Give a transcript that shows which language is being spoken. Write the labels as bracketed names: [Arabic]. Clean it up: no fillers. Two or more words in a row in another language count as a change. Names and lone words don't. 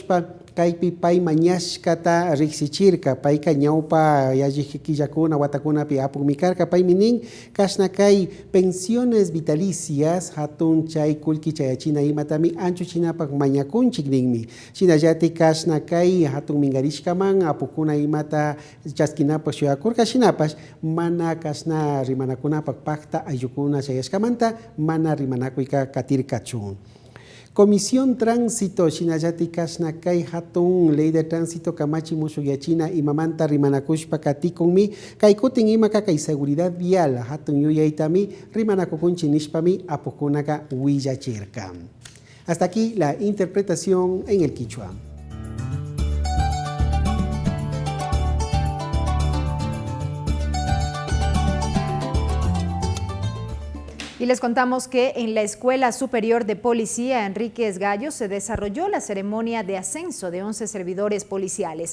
[Quechua] Manchayamushpa kaypi pay mañashkata riksichirka payka ñawpa yalliqkillakuna watakunapi apunmikarka pay minin kashna kay [Spanish] pensiones vitalicias [Quechua] hatun chay kullki chayachina imatami anchuchinapak mañakunchik ninmi shinallatik kashna kay hatun mingarishkaman apukuna imata chaskinapak shuyakurka shinapash mana kashna rimanakunapak pakta ayukuna chayashkamanta mana rimanakuyka katirkachun. [Spanish] Comisión Tránsito [Quechua] Shinayati Kashnakay Hatun [Spanish] Ley de Tránsito [Quechua] Kamachi Mushuyachina Imamanta Rimanakushpa Katikunmi Kaikutin Imaka Kay [Spanish] Seguridad Vial [Quechua] Hatun Yuyaitami Rimanakukunchinishpami Apukunaka Huillachirka. [Spanish] Hasta aquí la interpretación en el Quichua. Y les contamos que en la Escuela Superior de Policía Enríquez Gallo se desarrolló la ceremonia de ascenso de 11 servidores policiales.